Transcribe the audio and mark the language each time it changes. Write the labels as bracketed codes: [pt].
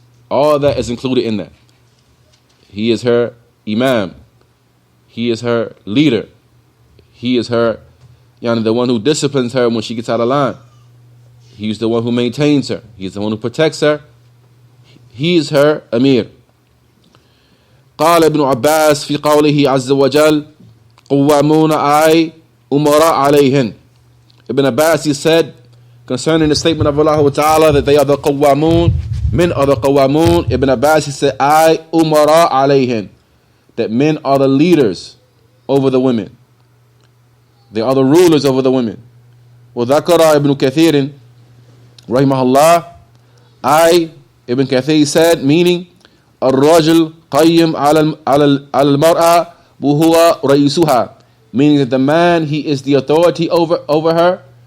[en] All that is included in that. He is her imam. He is her leader. He is her, the one who disciplines her when she gets out of line. He's the one who maintains her. He's the one who protects her. He is her amir. [ar] قال ابن عباس في قوله عز وجل قوامون أي أمراء عليهن. [en] Ibn Abbas, he said concerning the statement of Allah Ta'ala that they are the qawamun, men are the qawamun. Ibn Abbas, he said [ar] I umara alayhin, [en] that men are the leaders over the women. They are the rulers over the women. [ar] وذكر ابن كثير رحمه الله, [en] Ibn Kathir said, meaning [ar] الرجل قيم على المرأة وهو رئيسها, [en] meaning that the man, he is the authority over her.